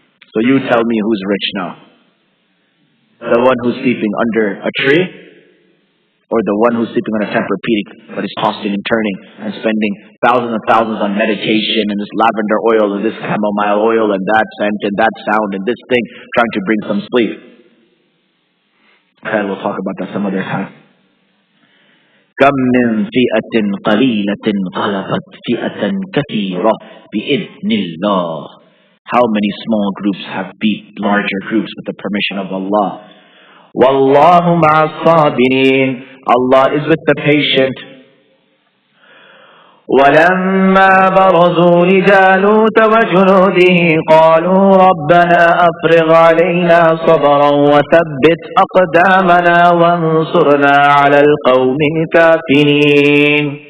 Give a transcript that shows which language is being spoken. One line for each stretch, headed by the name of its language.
English: So you tell me who's rich now? The one who's sleeping under a tree, or the one who's sleeping on a Tempur-Pedic but is tossing and turning and spending thousands and thousands on medication and this lavender oil and this chamomile oil and that scent and that sound and this thing, trying to bring some sleep? Okay, we'll talk about that some other time.
Arabic: كم من فئة قليلة غلبت فئة كثيرة بإذن الله.
English: How many small groups have beat larger groups with the permission of Allah?
Arabic: Wallahu ma'as sabirin.
English: Allah is with the patient.
Arabic: وَلَمَّا بَرَزُوا لِجَالُوتَ وَجُنُودِهِ قَالُوا رَبَّنَا أَفْرِغْ عَلَيْنَا صَبْرًا وَثَبِّتْ أَقْدَامَنَا وَانصُرْنَا عَلَى الْقَوْمِ الْكَافِرِينَ.